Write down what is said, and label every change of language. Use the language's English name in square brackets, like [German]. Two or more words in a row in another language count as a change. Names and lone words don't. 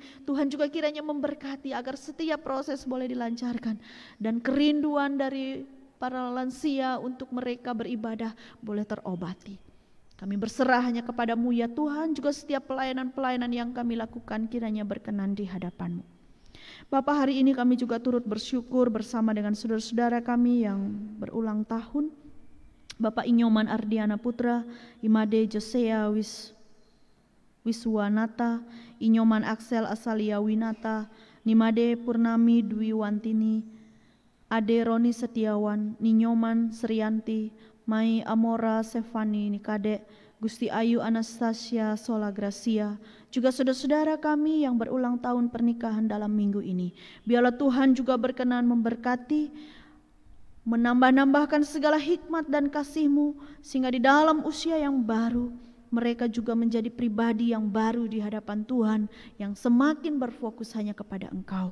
[Indonesian] Tuhan juga kiranya memberkati agar setiap proses boleh dilancarkan, dan kerinduan dari para lansia untuk mereka beribadah boleh terobati. Kami berserah hanya kepada-Mu ya Tuhan, juga setiap pelayanan-pelayanan yang kami lakukan kiranya berkenan di hadapan-Mu. Bapa, hari ini kami juga turut bersyukur bersama dengan saudara-saudara kami yang berulang tahun. Bapak Inyoman Ardiana Putra, Imade Josea Wiswanata, Inyoman Aksel Asalia Winata, Nimade Purnami Dwi Wantini, Ade Roni Setiawan, Ninyoman Serianti, Mai Amora Stefani Nikade, Gusti Ayu Anastasia Sola Gracia, juga saudara-saudara kami yang berulang tahun pernikahan dalam minggu ini. Biarlah Tuhan juga berkenan memberkati, menambah-nambahkan segala hikmat dan kasih-Mu, sehingga di dalam usia yang baru, mereka juga menjadi pribadi yang baru di hadapan Tuhan, yang semakin berfokus hanya kepada Engkau.